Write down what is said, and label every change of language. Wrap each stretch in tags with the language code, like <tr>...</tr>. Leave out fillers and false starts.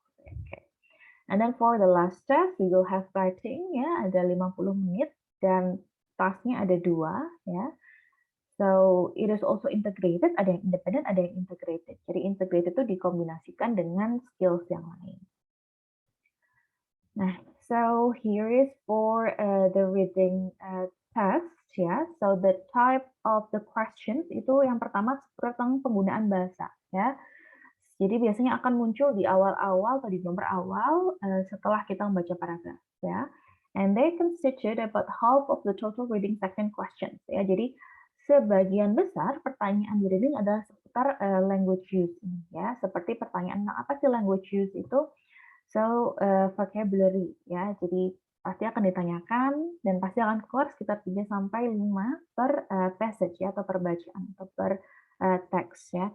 <en>Okay. And then for the last test, we will have writing ya,</en> <id>ada 50 menit dan tasknya ada 2 ya.</id> <en>So it is also integrated,</en> <id>ada yang independent, ada yang integrated. Jadi integrated itu dikombinasikan dengan skills yang lain.</id> <en>Nah, so here is for the reading test ya. So the type of the questions</en> <id>itu yang pertama tentang penggunaan bahasa ya. Jadi biasanya akan muncul di awal-awal atau di nomor awal setelah kita membaca paragraf ya.</id> <en>And they constitute about half of the total reading section questions ya.</en> <id>Jadi sebagian besar pertanyaan di reading adalah seputar language use ya. Seperti pertanyaan apa sih language use itu?</id> <en>So vocabulary</en> <id>ya. Jadi pasti akan ditanyakan dan pasti akan keluar sekitar 3 sampai 5 per passage ya, atau per bacaan atau per teks ya.</id>